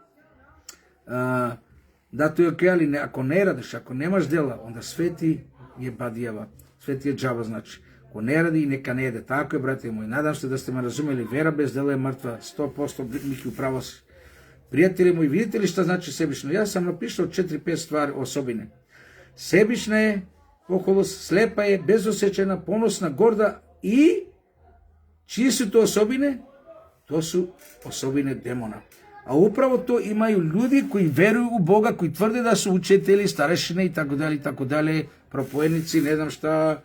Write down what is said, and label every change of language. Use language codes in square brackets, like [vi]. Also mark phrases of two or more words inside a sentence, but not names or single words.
[sr] Да, тој е окей, али ако не радиш, ако немаш дела, онда свети е бадијава, свети е джаба, значи. Ако не ради, нека не еде. Тако е, брате мои. Надам се да сте ме разумели. Вера без дела е мртва. 100% Мики управо си. Пријатели мои, видите ли шта значи себично? [mk] Јас сам напишал 4-5 ствари особине. [sr] Себична е oholost, slepa je, bezosjećajna, ponosna, gorda i čiji su to osobine? To su osobine demona. A upravo to imaju ljudi koji veruju u Boga, koji tvrde da su učitelji, starešine i tako dalje, propovednici, ne znam šta.